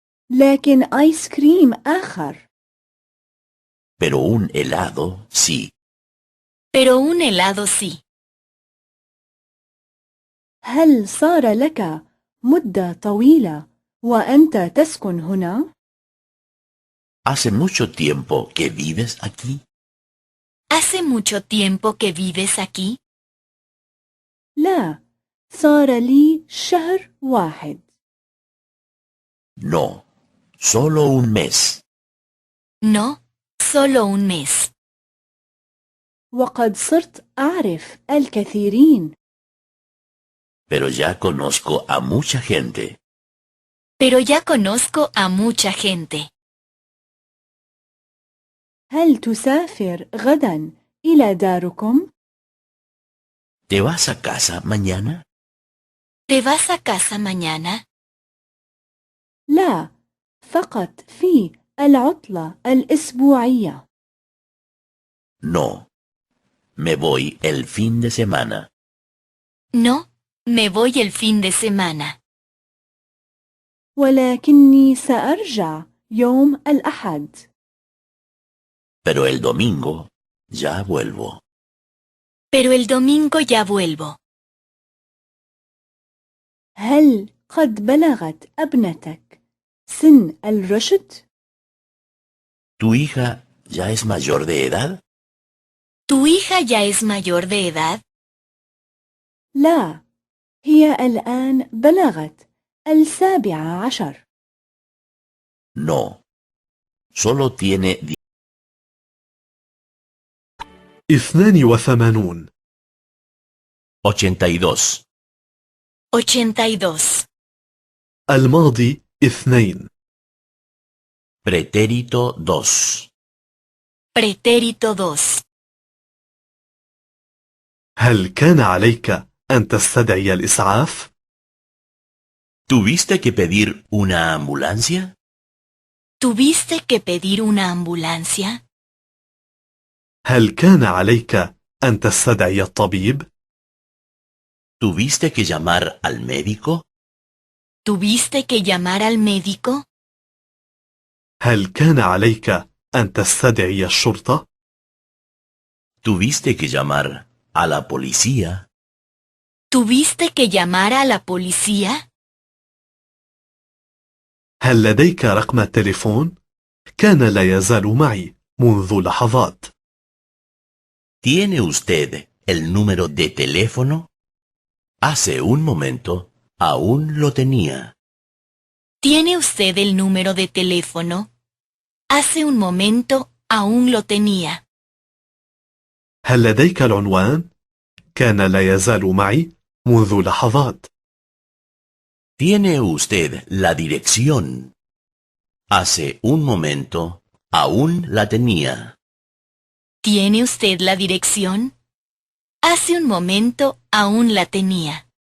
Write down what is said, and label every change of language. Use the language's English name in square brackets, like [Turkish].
[Arabic] لكن آيس كريم آخر. [Spanish] Pero un helado sí. Pero un helado sí. [Arabic] هل صار لك مدة طويلة وأنت تسكن هنا؟ [Spanish] ¿Hace mucho tiempo que vives aquí? ¿Hace mucho tiempo que vives aquí? [Arabic] لا، صار لي شهر واحد. [Spanish] No, solo un mes. No, solo un mes. [Arabic] وقد صرت أعرف الكثيرين. [Spanish] Pero ya conozco a mucha gente. Pero ya conozco a mucha gente. [Arabic] هل تسافر غدا إلى داركم؟ [Spanish] ¿Te vas a casa mañana? ¿Te vas a casa mañana? [Arabic] لا، فقط في العطلة الأسبوعية. [Spanish] No, me voy el fin de semana. No, me voy el fin de semana. [Arabic] ولكني سأرجع يوم الأحد. [Spanish] Pero el domingo ya vuelvo. Pero el domingo ya vuelvo. [Arabic] هل قد بلغت ابنتك سن الرشد؟ [Spanish] ¿Tu hija ya es mayor de edad? ¿Tu hija ya es mayor de edad? [Arabic] لا، هي الآن بلغت 17. [Spanish] No, solo tiene 82. 82. 82. [Arabic] الماضي 2. [Spanish] Pretérito 2. Pretérito 2. [Arabic] هل كان عليك أن تستدعي الإسعاف؟ [Spanish] ¿Tuviste que pedir una ambulancia? ¿Tuviste que pedir una ambulancia? [Arabic] هل كان عليك أن تستدعي الطبيب؟ [Spanish] ¿Tuviste que llamar al médico? ¿Tuviste que llamar al médico? [Arabic] هل كان عليك أن تستدعي الشرطة؟ [Spanish] ¿Tuviste que llamar a la policía? ¿Tuviste que llamar a la policía? [Arabic] هل لديك رقم التليفون؟ كان لا يزال معي منذ لحظات. [Spanish] ¿Tiene usted el número de teléfono? Hace un momento aún lo tenía. ¿Tiene usted el número de teléfono? Hace un momento aún lo tenía. [Arabic] هل لديك العنوان؟ كان لا يزال معي منذ لحظات. [Spanish] ¿Tiene usted la dirección? Hace un momento aún la tenía. ¿Tiene usted la dirección? Hace un momento aún la tenía.